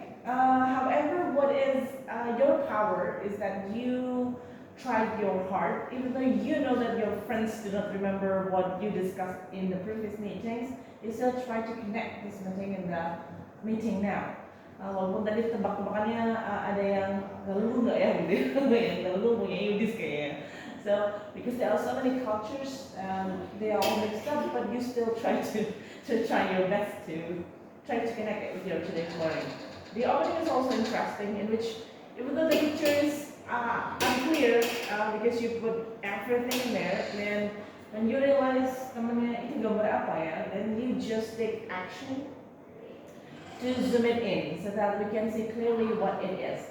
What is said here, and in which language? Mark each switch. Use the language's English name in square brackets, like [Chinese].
[English] However, what is your power is that you tried your hard, even though you know that your friends do not remember what you discussed in the previous meetings, you still try to connect this meeting in the meeting now. [Indonesian] Walaupun tadi tebak-tebakannya ada yang ngeluh nggak ya gitu, yang ngeluh punya Yudis kayaknya. [English] So because there are so many cultures, they are all mixed up, but you still try to try your best to try to connect it with your today's learning. The opening is also interesting, in which even though the picture is unclear because you put everything in there, then when you realize [Indonesian] temennya itu gambar apa ya, [English] then you just take action to zoom it in so that we can see clearly what it is.